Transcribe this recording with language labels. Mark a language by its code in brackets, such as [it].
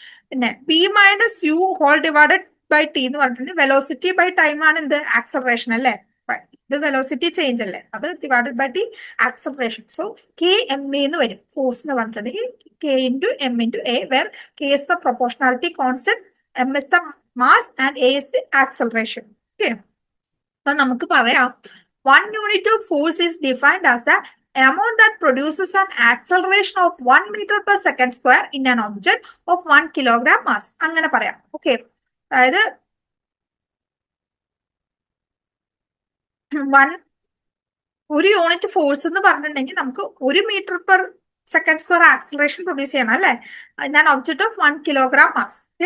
[ml] പിന്നെ B minus U whole divided by T എന്ന് പറഞ്ഞിട്ടുണ്ട് വെലോസിറ്റി ബൈ ടൈം ആണ് എന്ത്, ആക്സലറേഷൻ അല്ലെ. ഇത് വെലോസിറ്റി ചേഞ്ച് അല്ലേ, അത് divided by T acceleration. [en] so K M A [ml] എന്ന് വരും ഫോഴ്സ് എന്ന് പറഞ്ഞിട്ടുണ്ടെങ്കിൽ [en] K into M into A, where K is the proportionality constant, M is the mass and A is the acceleration. [ml] Okay, അപ്പൊ നമുക്ക് പറയാം [en] 1 unit of force is defined as the amount that produces an acceleration of 1 meter per second square in an object of 1 kilogram mass. [ml] അങ്ങനെ പറയാം. Okay, അതായത് ഒരു unit force എന്ന് പറഞ്ഞിട്ടുണ്ടെങ്കിൽ നമുക്ക് 1 metre per second square acceleration produce ചെയ്യണം അല്ലെ, ഞാൻ ഒബ്ജക്ട് ഓഫ് 1 കിലോഗ്രാം മാസ്.